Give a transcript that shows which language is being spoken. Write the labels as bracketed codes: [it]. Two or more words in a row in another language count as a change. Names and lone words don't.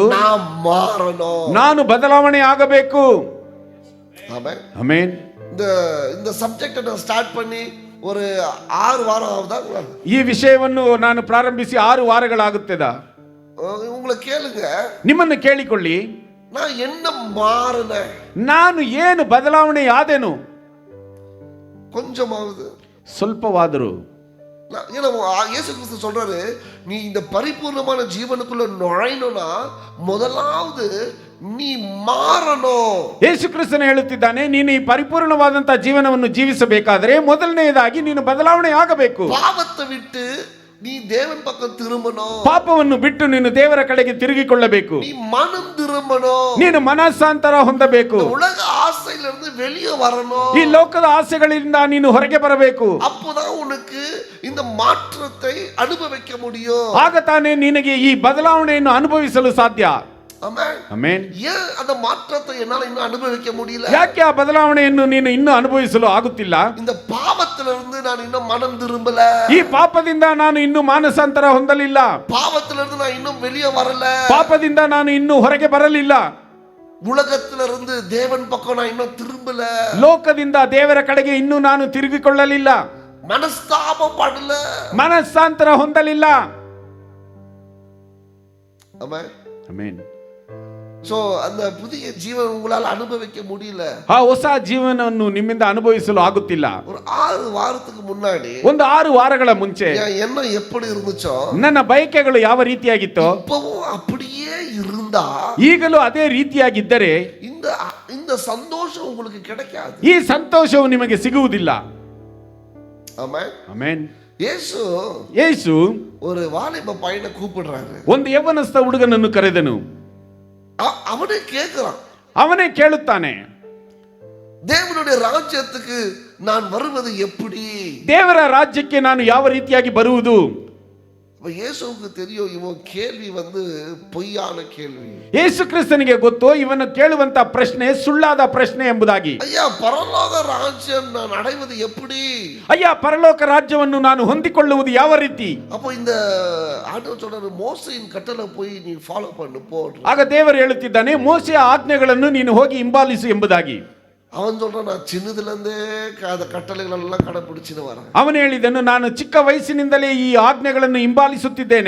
[ta] நாம் மாறணும், [kn] ನಾನು ಬದಲಾವಣೆ ಆಗಬೇಕು. ಆಮೆನ್, ಆಮೆನ್. [ta] இந்த சப்ஜெக்ட் நான் ஸ்டார்ட் பண்ணி ஒரு 6 வாரம் ஆகுதா? [kn] ಈ ವಿಷಯವನ್ನು ನಾನು ಪ್ರಾರಂಭಿಸಿ 6 ವಾರಗಳಾಗುತ್ತದಾ? [ta] உங்களை ಕೇಳುங்க, [kn] ನಿಮ್ಮನ್ನು ಕೇಳಿಕೊಳ್ಳಿ, [ta] நான் என்ன மாறினே, [kn] ನಾನು ಏನು ಬದಲಾವಣೆ ಆದೆನು? [ta] கொஞ்சமாவது, [kn] ಸ್ವಲ್ಪವಾದರೂ. [ta] இயேசு கிறிஸ்து சொல்றாரு, நீ இந்த பரிபூர்ணமான ஜீவனுக்குள்ள நுழையணும்னா முதலாவது நீ மாறணும். [kn] ಯೇಸು ಕ್ರಿಸ್ತನು ಹೇಳುತ್ತಿದ್ದಾನೆ, ನೀನು ಈ ಪರಿಪೂರ್ಣವಾದಂತಹ ಜೀವನವನ್ನು ಜೀವಿಸಬೇಕಾದರೆ ಮೊದಲನೆಯದಾಗಿ ನೀನು ಬದಲಾವಣೆ ಆಗಬೇಕು. [ta] ಪಾಪத்தை விட்டு நீ தேவன் பக்கம் திரும்பணும். [kn] ಪಾಪವನ್ನು ಬಿಟ್ಟು ನೀನು ದೇವರ ಕಡೆಗೆ ತಿರುಗಿಕೊಳ್ಳಬೇಕು. [ta] நீ மனம் திரும்பணும். [kn] ನೀನು ಮನಸ್ಸಾಂತರ ಹೊಂದಬೇಕು. [ta] உலக ஆசையிலிருந்து வெளியே வரணும். [kn] ಈ ಲೋಕದ ಆಸೆಗಳಿಂದ ನೀನು ಹೊರಗೆ ಬರಬೇಕು. [ta] அப்போதான் உனக்கு இந்த மாற்றத்தை அனுபவிக்க முடியும். [kn] ಆಗ ತಾನೇ ನಿನಗೆ ಈ ಬದಲಾವಣೆಯನ್ನು ಅನುಭವಿಸಲು ಸಾಧ್ಯ. ಆಮೆನ್, ಆಮೆನ್. [ta] ஏன் அந்த மாற்றத்தை என்னால இன்னும் அனுபவிக்க முடியல? [kn] ಯಾಕೆ ಆ ಬದಲಾವಣೆಯನ್ನು ನೀನು ಇನ್ನೂ ಅನುಭವಿಸಲು ಆಗುತ್ತಿಲ್ಲ? [ta] இந்த பாவத்திலிருந்து நான் இன்னும் மனம் திரும்பல. [kn] ಈ ಪಾಪದಿಂದ ನಾನು ಇನ್ನೂ ಮಾನಸಾಂತರ ಹೊಂದಲಿಲ್ಲ. [ta] பாவத்திலிருந்து நான் இன்னும் வெளியே வரல. [kn] ಪಾಪದಿಂದ ನಾನು ಇನ್ನೂ ಹೊರಗೆ ಬರಲಿಲ್ಲ. [ta] உலகத்திலிருந்து தேவன் பக்கம் நான் இன்னும் திரும்பல. [kn] ಲೋಕದಿಂದ ದೇವರ ಕಡೆಗೆ ಇನ್ನೂ ನಾನು ತಿರುಗಿಕೊಳ್ಳಲಿಲ್ಲ. ಮನಸ್ತಾಪ ಪಡಲ, ಮನಸ್ಸಾಂತರ ಹೊಂದಲಿಲ್ಲ. ಆಮೆನ್, ಆಮೆನ್. [ta] சோ அந்த புதிய ஜீவன் உங்களால் அனுபவிக்க முடியல. [kn] ಆ ಹೊಸ ಜೀವನವನ್ನು ನಿಮ್ಮಿಂದ ಅನುಭವಿಸಲು ಆಗುತ್ತಿಲ್ಲ. [ta] ஒரு 6 வாரத்துக்கு முன்னாடி [kn] ಒಂದು 6 ವಾರಗಳ ಮುಂಚೆ [ta] என் எண்ணம் எப்படி இருந்துச்சோ [kn] ನನ್ನ ಬಯಕೆಗಳು ಯಾವ ರೀತಿಯಾಗಿತ್ತೋ [ta] இப்பவும் அப்படியே இருந்தா [kn] ಈಗಲೂ ಅದೇ ರೀತಿಯಾಗಿದ್ದರೆ [ta] இந்த இந்த சந்தோஷம் உங்களுக்கு கிடைக்காது. [kn] ಈ ಸಂತೋಷವು ನಿಮಗೆ ಸಿಗುವುದಿಲ್ಲ. [ta] ஆமென். [kn] ಆಮೆನ್. [ta] ಯೇಸು ஒரு வாலிப பையனை கூப்பிடுறாரு. [kn] ಒಂದು ಯೌವನಸ್ಥ ಹುಡುಗನನ್ನು ಕರೆದನು. [ta] அவனே கேட்கிறான். [kn] ಅವನೇ ಕೇಳುತ್ತಾನೆ, [ta] தேவனுடைய ராஜ்யத்துக்கு நான் வருவது எப்படி? [kn] ದೇವರ ರಾಜ್ಯಕ್ಕೆ ನಾನು ಯಾವ ರೀತಿಯಾಗಿ ಬರುವುದು? [ta] அப்ப இயேசுவுக்கு தெரியும் இவன் கேள்வி பொய்யான கேள்வி. [kn] ಯೇಸು ಕ್ರಿಸ್ತನಿಗೆ ಗೊತ್ತು ಇವನು ಕೇಳುವಂತ ಪ್ರಶ್ನೆ ಸುಳ್ಳಾದ ಪ್ರಶ್ನೆ ಎಂಬುದಾಗಿ. [ta] ஐயா, பரலோக ராஜ்யம் நான் அடைவது எப்படி? [kn] ಅಯ್ಯ, ಪರಲೋಕ ರಾಜ್ಯವನ್ನು ನಾನು ಹೊಂದಿಕೊಳ್ಳುವುದು ಯಾವ ರೀತಿ? [ta] அப்போ இந்த ஆண்டவர் சொல்றாரு, மோசேயின் கட்டளை போய் நீ ஃபாலோ பண்ணு போ. [kn] ಆಗ ದೇವರು ಹೇಳುತ್ತಿದ್ದಾನೆ, ಮೋಸೆಯ ಆಜ್ಞೆಗಳನ್ನು ನೀನು ಹೋಗಿ ಹಿಂಬಾಲಿಸು ಎಂಬುದಾಗಿ. [ta] அவன் சொல்றான், நான் சின்னதுல இருந்தே கட்டளைகள் எல்லாம் கடைபிடிச்சுன்னு வரேன். [kn] ಅವನು ಹೇಳಿದನು, ನಾನು ಚಿಕ್ಕ ವಯಸ್ಸಿನಿಂದಲೇ ಈ ಆಜ್ಞೆಗಳನ್ನು ಹಿಂಬಾಲಿಸುತ್ತಿದ್ದೇನೆ,